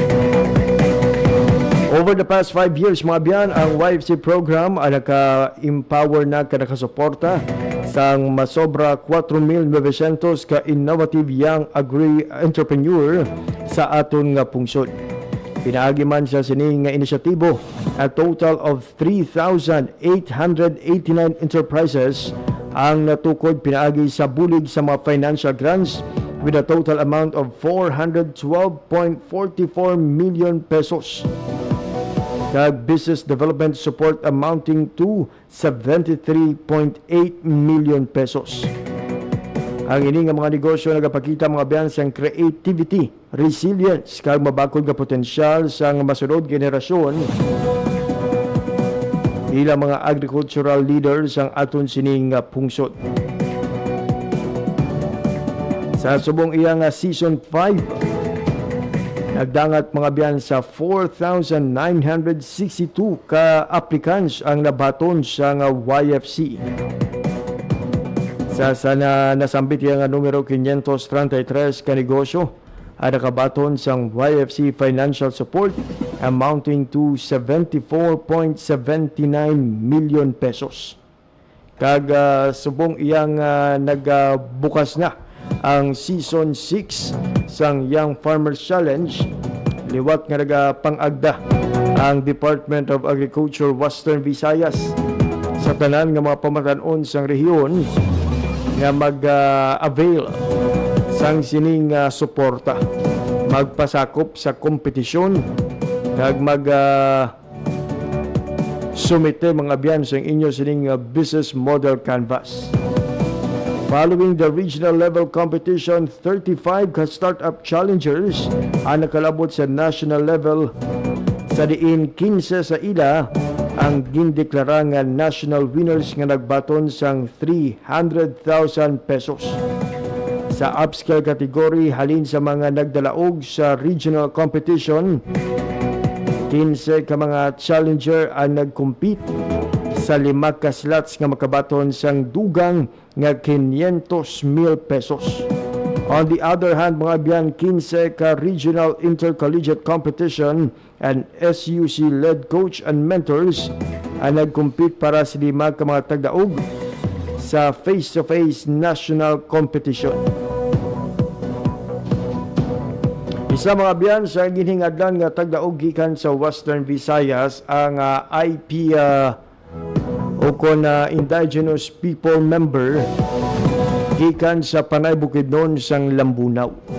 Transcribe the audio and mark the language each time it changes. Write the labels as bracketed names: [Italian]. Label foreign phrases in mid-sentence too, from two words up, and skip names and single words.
[English] Over the past 5 years, [Hiligaynon] mga biyan, ang YFC program ay naka-empower na nakasuporta sang masobra 4,900 ka [English] innovative young agri-entrepreneur [Hiligaynon] sa aton nga pungsod. Pinaagi man sa sining nga inisyatibo, [English] a total of 3,889 enterprises [Hiligaynon] ang natukod pinaagi sa bulig sa mga [English] financial grants with a total amount of 412.44 million pesos. Kag business development support amounting to 73.8 million pesos. [Hiligaynon] Ang ini nga mga negosyo nagapakita mga biyan sang creativity, resilience, kag mabakod nga potensyal sang masunod generasyon ilang mga [English] agricultural leaders [Hiligaynon] ang aton sining pungsod. Sa subong iya nga season 5, nagdangat mga biyan sa 4,962 ka applicants ang nabaton sa nga YFC. Sa sana nasambit nga numero 533 ka negosyo ay nakabaton sang YFC [English] financial support amounting to 74.79 million pesos. [Hiligaynon] Kag subong iyang nagbukas na ang Season 6 sang Young Farmers Challenge, liwat nga nagapangagda ang Department of Agriculture Western Visayas sa tanan nga mga pamatanon sang rehiyon nga mag-avail sang sining suporta, magpasakop sa kompetisyon kag sumite mga biyan sa inyo sining [English] business model canvas. Following the regional level competition, 35 ka-startup challengers [Hiligaynon] ang nakalabot sa [English] national level. [Hiligaynon] Sa diin 15 sa ila ang gindeklara nga [English] national winners [Hiligaynon] nga nagbaton sang 300,000 pesos. Sa [English] upscale category, [Hiligaynon] halin sa mga nagdalaog sa [English] regional competition, [Hiligaynon] 15 ka mga challenger ang nag-compete sa 5 ka slots nga makabaton sang dugang nga 500,000 pesos. [English] On the other hand, [Hiligaynon] mga biyan, 15 ka [English] regional intercollegiate competition and SUC-led coach and mentors [Hiligaynon] ang nag-compete para sa 5 ka mga tagdaog sa [English] face-to-face national competition. [Hiligaynon] Isa mga biyan sa ginhingadlan nga tagdaog gikan sa Western Visayas ang IP o kon [English] indigenous people member [Hiligaynon] gikan sa Panay Bukidnon sang Lambunaw.